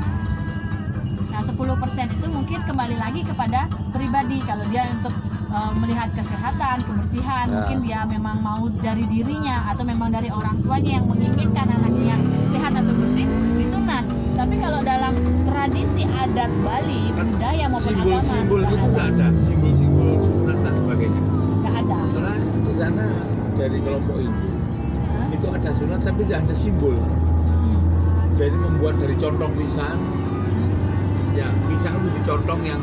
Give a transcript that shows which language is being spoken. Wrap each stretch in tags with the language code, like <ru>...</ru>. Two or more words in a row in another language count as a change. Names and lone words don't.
<id>Nah, 10% itu mungkin kembali lagi kepada pribadi. Kalau dia untuk melihat kesehatan, kebersihan, Ya. mungkin dia memang mau dari dirinya atau memang dari orang tuanya yang menginginkan anaknya yang sehat atau bersih, disunat. Tapi kalau dalam tradisi adat Bali, budaya maupun Simbol-simbol agama, itu nggak ada, simbol-simbol sunat dan sebagainya. nggak ada. Soalnya di sana dari kelompok Hindu Hah? itu ada sunat tapi tidak ada simbol. Hmm. jadi membuat dari contong pisang. Hmm. Ya pisang itu dicotong yang</id>